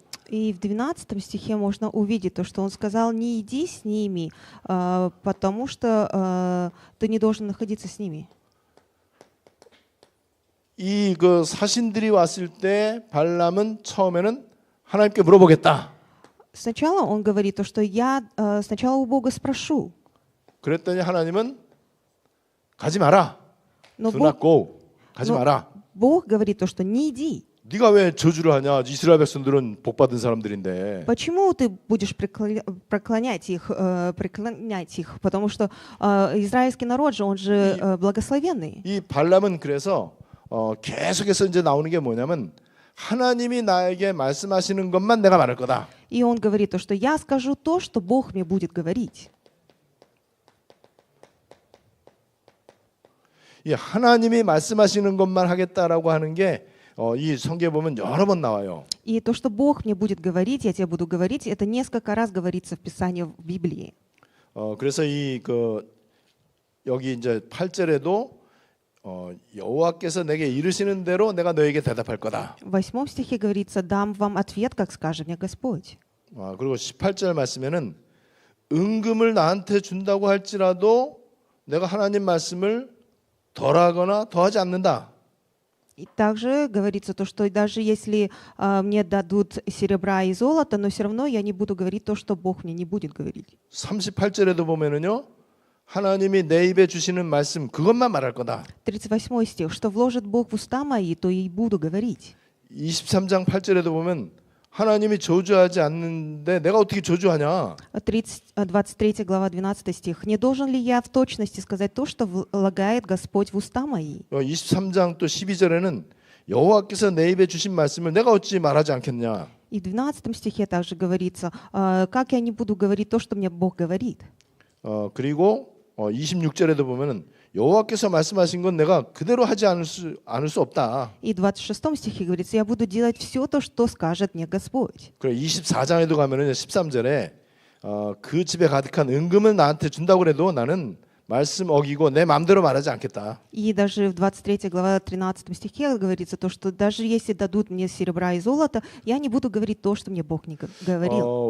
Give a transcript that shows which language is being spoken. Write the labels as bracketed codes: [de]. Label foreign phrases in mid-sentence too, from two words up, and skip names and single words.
[ru] И в 12 стихе можно увидеть то, что он сказал: не иди с ними, потому что ты не должен находиться с ними. [ko] 이 그 사신들이 왔을 때 발람은 처음에는 하나님께 물어보겠다. [ru] Сначала он говорит то, что я сначала у Бога спрошу. [ko] 그랬더니 하나님은 가지 마라. [ru] Но [en] Do not go. [ko] 가지 [ru] но [ko] 마라. [ru] Бог говорит то, что не иди. [ko] 네가 왜 저주를 하냐? 이스라엘 백성들은 복 받은 사람들인데. [ru] Почему ты будешь преклонять их? Потому что израильский народ же, он же благословенный. [ko] 이 발람은 그래서 계속해서 이제 나오는 게 뭐냐면 하나님이 나에게 말씀하시는 것만 내가 말할 거다. [ru] И он говорит то, что я скажу то, что Бог мне будет говорить. [ko] 이 하나님이 말씀하시는 것만 하겠다라고 하는 게 이 성경에 보면 여러 번 나와요. [ru] И то, что Бог мне будет говорить, я тебе буду говорить, это несколько раз говорится в Писании в Библии. [ko] 그래서 이 여기 이제 8절에도 여호와께서 내게 이르시는 대로 내가 너에게 대답할 거다. [ru] В 8 стихе говорится: «Дам вам ответ, как скажет мне Господь». [ko] 그리고 18절 말씀에는 은금을 나한테 준다고 할지라도 내가 하나님 말씀을 덜하거나 더하지 않는다. [ru] И также говорится то, что даже если мне дадут серебра и золото, но все равно я не буду говорить то, что Бог мне не будет говорить. [ko] 38절에도 보면은요. 하나님이 내 입에 주시는 말씀 그것만 말할 거다. [ru] 38 стих: «Что вложит Бог в уста мои, то и буду говорить». [ko] 23장 8절에도 보면 하나님이 저주하지 않는데 내가 어떻게 저주하냐? [ru] 23 глава 12 стих: «Не должен ли я в точности сказать то, что влагает Господь в уста мои?» [ko] 23장 또 12절에는 여호와께서 내 입에 주신 말씀을 내가 어찌 말하지 않겠냐? [ru] И в 12 стихе также говорится: «Как я не буду говорить то, что мне Бог говорит?» [ko] 그리고 26절에도 보면은 여호와께서 말씀하신 건 내가 그대로 하지 않을 수 없다. [ru] И в 26 стихе говорится: «Я буду делать все то, что скажет мне Господь». [ko] 그래 24장에도 가면은 13절에 그 집에 가득한 은금을 나한테 준다고 그래도 나는 말씀 어기고 내 마음대로 말하지 않겠다. [ru] И даже в 23 глава 13 стихе говорится то, что даже если дадут мне серебра и золото, я не буду говорить то, что мне Бог не говорил.